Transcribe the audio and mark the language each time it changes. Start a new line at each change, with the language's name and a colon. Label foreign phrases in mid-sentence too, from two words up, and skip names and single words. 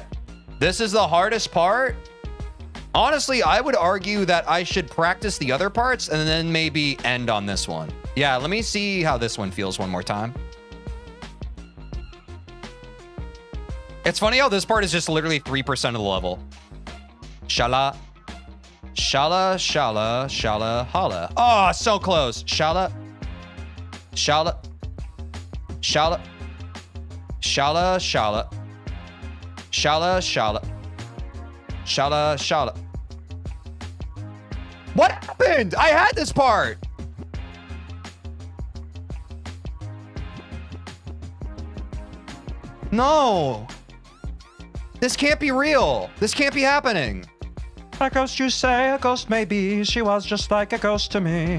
English: This is the hardest part. Honestly, I would argue that I should practice the other parts and then maybe end on this one. Yeah, let me see how this one feels one more time. It's funny how this part is just literally 3% of the level. Shala. Shala, shala, shala, hala. Oh, so close. Shala. Shala. Shala. Shala, shala. Shala, shala. Shala, shala. What happened? I had this part. No. This can't be real. This can't be happening. A ghost, you say, a ghost maybe. She was just like a ghost to me.